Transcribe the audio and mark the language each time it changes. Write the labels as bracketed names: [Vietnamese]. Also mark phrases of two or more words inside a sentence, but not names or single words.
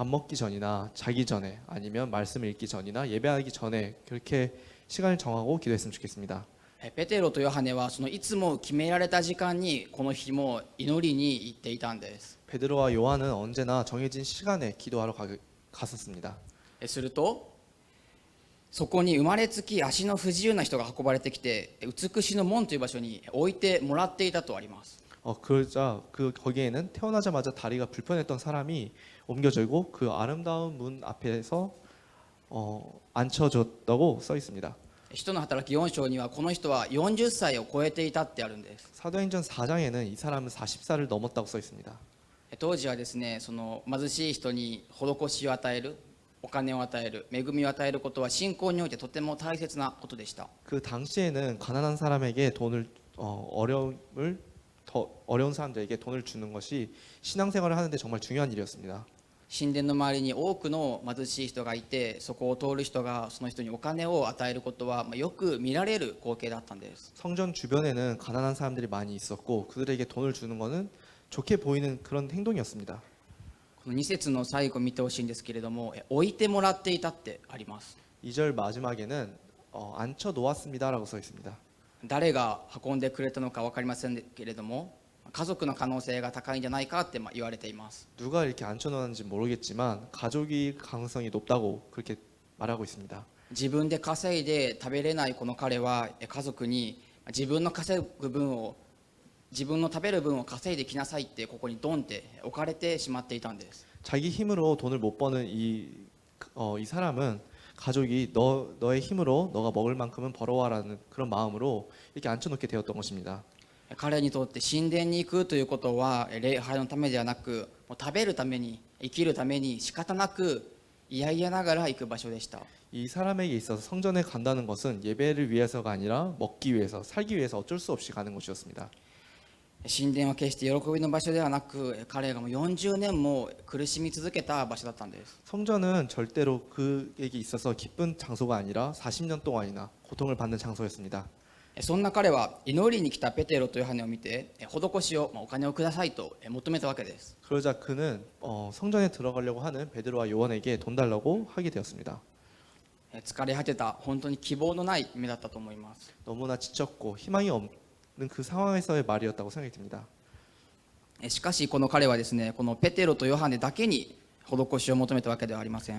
[Korean] 밥 먹기 전이나 자기 전에 아니면 말씀을 읽기 전이나 예배하기 전에 그렇게 시간을 정하고 기도했으면 좋겠습니다. [Japanese] ペテロとヨハネはそのいつも決められた時間にこの日も祈りに行っていたんです。 [Korean] 베드로와 요한은 언제나 정해진 시간에 기도하러 갔었습니다. [Japanese] するとそこに生まれつき足の不自由な人が運ばれてきて、美しの門という場所に置いてもらっていたとあります。 [Korean] 그러자 거기에는 태어나자마자 다리가 불편했던 사람이 옮겨지고 그 아름다운 문 앞에서 앉혀졌다고 써 있습니다. [Japanese] 使徒の働き4章にはこの人は40歳を超えていたってあるんです。 [Korean] 사도행전 4장에는 이 사람은 40살을 넘었다고 써 있습니다. [Japanese] 当時はですね、その貧しい人に施しを与える、お金を与える、恵みを与えることは信仰においてとても大切なことでした。 [Korean] 그 당시에는 가난한 사람에게 돈을 어려운 사람들에게 돈을 주는 것이 신앙생활을 하는데 정말 중요한 일이었습니다. [Japanese] 神殿の周りに多くの貧しい人がいて、そこを通る人がその人にお金を与えることはよく見られる光景だったんです。 [Korean] 성전 주변에는 가난한 사람들이 많이 있었고 그들에게 돈을 주는 것은 좋게 보이는 그런 행동이었습니다. [Japanese] この2節の最後見てほしいんですけれども、置いてもらっていたってあります。 [Korean] 2절 마지막에는 앉혀 놓았습니다라고 써 있습니다. [Japanese] 誰が運んでくれたのか分かりませんけれども、家族の可能性が高いんじゃないかって言われています。 [Korean] 누가 이렇게 앉혀 놓았는지 모르겠지만 가족이 가능성이 높다고 그렇게 말하고 있습니다. [Japanese] 自分で稼いで食べれないこの彼は家族に自分の稼ぐ分を自分の食べる分を稼いできなさいってここにドンって置かれてしまっていたんです。 [Korean] 자기 힘으로 돈을 못 버는 이 사람은 가족이 너의 힘으로 너가 먹을 만큼은 벌어와라는 그런 마음으로 이렇게 앉혀놓게 되었던 것입니다. [Japanese] 彼にとって神殿に行くということは礼拝のためではなく、もう食べるために生きるために仕方なく嫌々ながら行く場所でした。 [Korean] 이 사람에게 있어서 성전에 간다는 것은 예배를 위해서가 아니라 먹기 위해서, 살기 위해서 어쩔 수 없이 가는 것이었습니다. [Japanese] 神殿は決して喜びの場所ではなく、彼がもう40年も苦しみ続けた場所だったんです。 [Korean] 성전은 절대로 그에게 있어서 기쁜 장소가 아니라 40년 동안이나 고통을 받는 장소였습니다. [Japanese] そんな彼は祈りに来たペテロとヨハネを見て施しを、お金をくださいと求めたわけです。 [Korean] 그러자 그는 성전에 들어가려고 하는 베드로와 요한에게 돈 달라고 하게 되었습니다. [Japanese] 疲れ果てた本当に希望のない目だったと思います。 [Korean] 너무나 지쳤고 희망이 없는 그 상황에서의 말이었다고 생각이 듭니다. [Japanese] しかしこの彼はですね、このペテロとヨハネだけに施しを求めたわけではありません。